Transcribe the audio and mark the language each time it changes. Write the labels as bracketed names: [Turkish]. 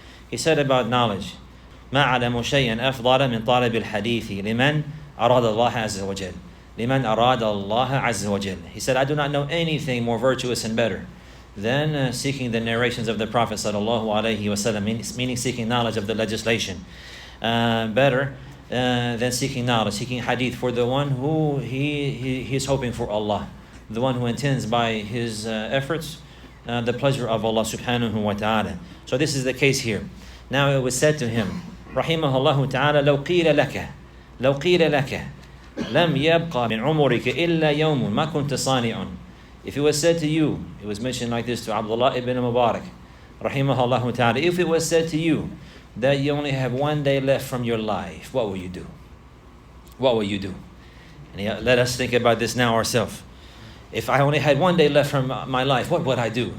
[English] He said about knowledge, [Arabic] ما أعلم شيئا أفضل من طالب الحديث لمن أراد الله عز وجل. [English] He said, I do not know anything more virtuous and better than seeking the narrations of the Prophet sallallahu alaihi wasallam, meaning seeking knowledge of the legislation. Better than seeking knowledge, seeking hadith, for the one who he is hoping for Allah, the one who intends by his efforts the pleasure of Allah subhanahu wa ta'ala. So this is the case here. Now it was said to him, [Arabic] rahimahullah ta'ala, لو قيل لك لم يبقى من عمرك إلا يوم ما كنت صانع. [English] If it was said to you, it was mentioned like this to Abdullah ibn Mubarak, rahimahullah ta'ala, if it was said to you that you only have one day left from your life, what will you do? What will you do? And let us think about this now ourselves. If I only had one day left from my life, what would I do?